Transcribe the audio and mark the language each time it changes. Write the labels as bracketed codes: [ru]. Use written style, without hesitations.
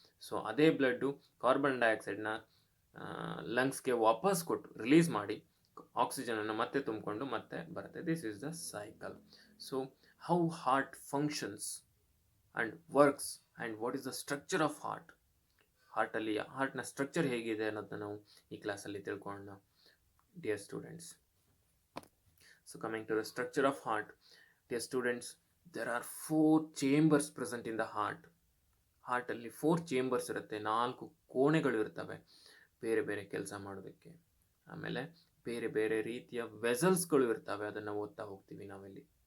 [kn] So ಅದೇ blood carbon ಡೈಆಕ್ಸೈಡ್ನ ಲಂಗ್ಸ್ಗೆ ವಾಪಸ್ ಕೊಟ್ಟು ರಿಲೀಸ್ ಮಾಡಿ ಆಕ್ಸಿಜನನ್ನು ಮತ್ತೆ ತುಂಬಿಕೊಂಡು ಮತ್ತೆ ಬರುತ್ತೆ. [en] This is the cycle. So how heart functions and works and what is the structure of heart. [kn] ಹಾರ್ಟ್ನ structure ಹೇಗಿದೆ ಅನ್ನೋದನ್ನ ನಾವು ಈ ಕ್ಲಾಸಲ್ಲಿ ತಿಳ್ಕೊಳ್ಳೋಣ, [en] dear students. So coming to the structure of heart, dear students, there are 4 chambers present in the heart. [kn] ಹಾರ್ಟಲ್ಲಿ 4 chambers ಇರುತ್ತೆ, 4 ಕೋಣೆಗಳು ಇರ್ತವೆ ಬೇರೆ ಬೇರೆ ಕೆಲಸ ಮಾಡೋದಕ್ಕೆ. ಆಮೇಲೆ ಬೇರೆ ಬೇರೆ ರೀತಿಯ ವೆಸಲ್ಸ್ಗಳು ಇರ್ತವೆ, ಅದನ್ನು ಓದ್ತಾ ಹೋಗ್ತೀವಿ ನಾವಿಲ್ಲಿ.